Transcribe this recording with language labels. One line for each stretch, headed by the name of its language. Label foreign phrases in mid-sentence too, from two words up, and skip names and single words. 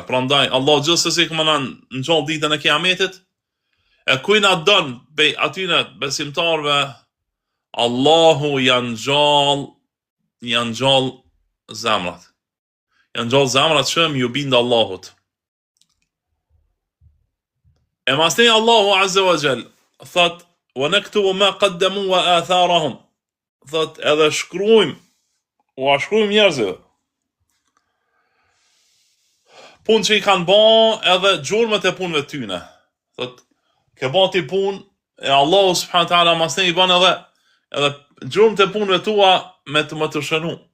Albanian: Prandaj Allah gjithsesi që na ngjall ditën e Kiametit, e kuj na don be atyne besimtarve, Allahu janë ngjall zemrat. Janë ngjall zemrat që ju bindë Allahut. E masnej Allahu
Arabic: عز وجل thot ونكتب ما قدموا وآثارهم.
Albanian: Thot edhe shkruajmë njerëzve punë që i kanë bën edhe gjurmët e punëve tyne. Thot ke bën ti punë e Allahu
Arabic: سبحانه وتعالى
Albanian: masnej i bën edhe gjurmët e punëve tua me të shënu.